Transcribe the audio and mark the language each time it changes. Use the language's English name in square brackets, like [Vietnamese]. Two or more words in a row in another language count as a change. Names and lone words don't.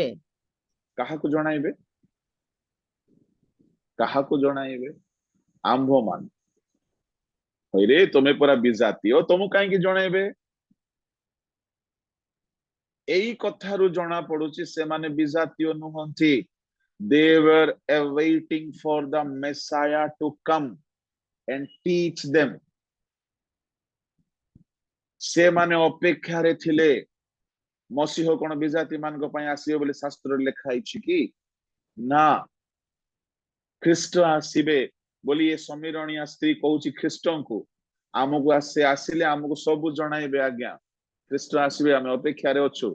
[Odia] କାହାକୁ ଜଣାଇବେ? କାହାକୁ ଜଣାଇବେ? ଆମ୍ଭମାନ। ହଇରେ, ତମେ ପରା ବିଜାତୀୟ, ତମକୁ କାହିଁକି ଜଣାଇବେ? ଏଇ କଥାରୁ ଜଣା ପଡୁଛି ସେମାନେ ବିଜାତୀୟ ନୁହନ୍ତି। [English] They were awaiting for the Messiah to come and teach them. [Odia] ସେମାନେ ଅପେକ୍ଷାରେ ଥିଲେ। ମସିହ କଣ ବିଜାତି ମାନଙ୍କ ପାଇଁ ଆସିବେ ବୋଲି ଶାସ୍ତ୍ରରେ ଲେଖା ହେଇଛି କି? ନା, ଖ୍ରୀଷ୍ଟ ଆସିବେ ବୋଲି ଏ ସମୀରଣୀୟା ସ୍ତ୍ରୀ କହୁଛି ଖ୍ରୀଷ୍ଟଙ୍କୁ। ଆମକୁ ସେ ଆସିଲେ ଆମକୁ ସବୁ ଜଣାଇବେ। ଆଜ୍ଞା, ଖ୍ରୀଷ୍ଟ ଆସିବେ, ଆମେ ଅପେକ୍ଷାରେ ଅଛୁ।